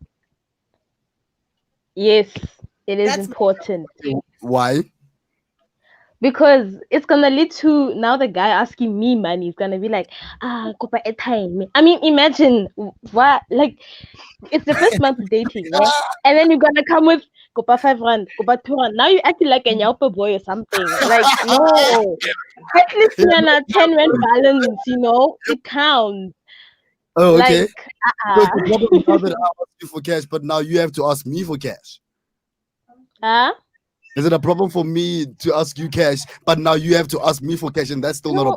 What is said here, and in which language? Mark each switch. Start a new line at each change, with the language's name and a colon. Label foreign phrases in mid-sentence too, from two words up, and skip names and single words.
English: Yes, it is That's- important Why? because it's gonna lead to now the guy asking me money is gonna be like, kopa airtime. I mean, imagine what like it's the first month dating, right? And then you're gonna come with kopa 5 rand, kopa 2 rand. Now you acting like a nyaupa boy or something. Like no, at least you're on a 10 rand balance. You know, it counts. Oh, okay. Like, So it's a problem now that I ask you for cash, but now you have to ask me for cash. huh? Is it a problem for me to ask you cash, but now you have to ask me for cash, and that's still not